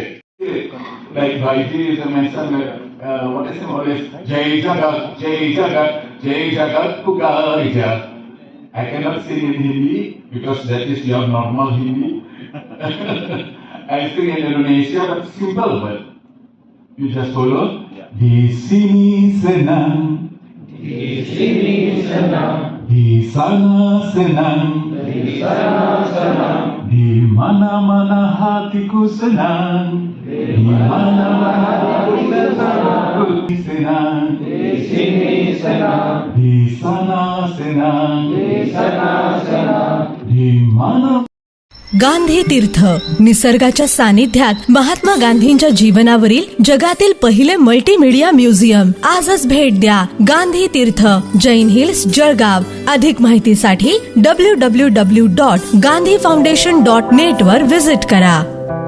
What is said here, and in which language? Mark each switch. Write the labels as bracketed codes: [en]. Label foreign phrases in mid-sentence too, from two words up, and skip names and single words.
[en] Like Bhaiji is a mention, what is it always? [hi] जय जगत, जय जगत, जय जगत पुकारे जा. [en] I cannot sing in Hindi because that is your normal Hindi. I sing in Indonesia, but simple, but you just follow. [id] Di sini senang, Di sini senang, di sana senang, di sana senang, di mana-mana hatiku senang, di mana-mana hatiku senang, di sini senang, di sana senang, di sana senang. di mana. [mr] गांधी तीर्थ निसर्गाच्या सानिध्यात महात्मा गांधींच्या जीवनावरील जगातील पहिले [en] multimedia museum. [mr] आजच भेट द्या. गांधी तीर्थ, जैन हिल्स, जळगाव. अधिक माहितीसाठी www.gandhifoundation.net वर व्हिजिट करा.